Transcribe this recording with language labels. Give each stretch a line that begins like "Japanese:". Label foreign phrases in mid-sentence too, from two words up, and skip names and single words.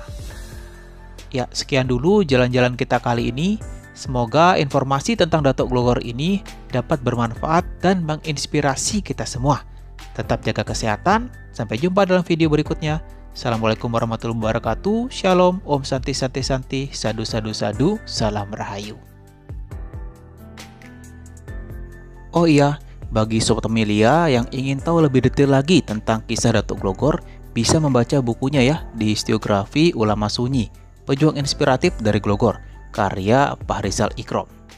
Indonesian: Ya, sekian dulu jalan-jalan kita kali ini. Semoga informasi tentang Datuk Glogor ini dapat bermanfaat dan menginspirasi kita semua. Tetap jaga kesehatan. Sampai jumpa dalam video berikutnya.
Arabic: السلام عليكم ورحمة الله وبركاته.
Indonesian: Shalom,
Sanskrit: ॐ शान्ति शान्ति शान्ति, साधु साधु साधु,
Indonesian: Salam Rahayu. Oh iya, bagi Sobat Amelia yang ingin tahu lebih detail lagi tentang kisah Datuk Glogor, bisa membaca bukunya ya, di Historiografi Ulama Sunyi, Pejuang Inspiratif dari Glogor, karya Pak Rizal Ikrom.